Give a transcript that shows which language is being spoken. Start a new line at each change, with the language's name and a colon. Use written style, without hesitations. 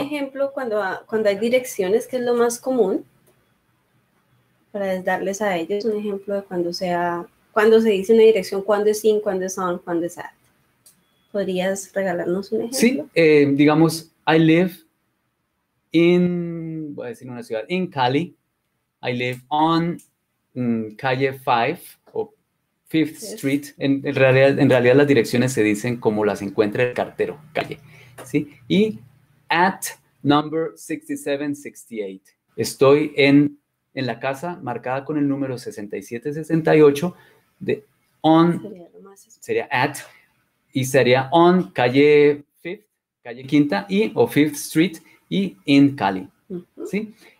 Spanish: Un ejemplo, cuando hay direcciones, que es lo más común, para darles a ellos un ejemplo de cuando se dice una dirección, cuándo es in, cuándo es on, cuándo es at. ¿Podrías regalarnos un ejemplo? Sí, digamos,
English: I live in,
Spanish: voy a decir una ciudad, in Cali.
English: I live on calle 5 o 5th Street.
Spanish: En realidad las direcciones se dicen como las encuentra el cartero, calle. ¿Sí?
English: Y at number 6768.
Spanish: Estoy en la casa marcada con el número 6768 de on, sería at, y sería on calle 5th, calle quinta o 5th Street y in Cali. ¿Sí?